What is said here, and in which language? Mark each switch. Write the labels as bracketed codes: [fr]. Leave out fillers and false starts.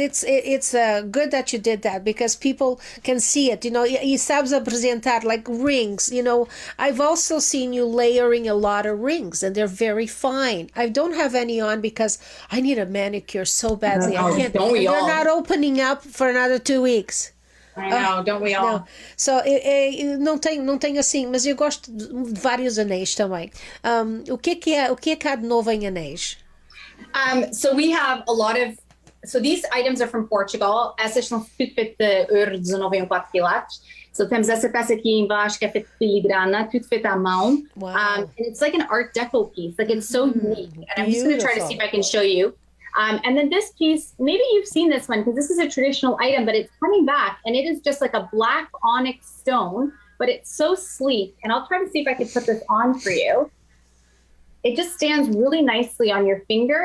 [en] it's good that you did that because people can see it. You know, you [pt] sabes apresentar [en] like rings. You know, I've also seen you layering a lot of rings and they're very fine. I don't have any on because I need a manicure so badly. I can't. Don't we all? They're not opening up for another 2 weeks. I know, don't we all? [pt] Não. So, não tenho assim, mas eu gosto de vários anéis também. O que é que há de novo em anéis? [en] So we have a lot of, so these items are from Portugal. [pt] Essas são tudo feitas de ouro 19,4 quilates. So temos essa peça aqui embaixo que é feita de filigrana, tudo feito à mão. [en] Wow. And it's like an art deco piece. Like it's so unique. And I'm just going to try to see if I can show you. And then this piece, maybe you've seen this one because this is a traditional item, but it's coming back and it is just like a black onyx stone, but it's so sleek. And I'll try to see if I can put this on for you. It just stands really nicely on your finger.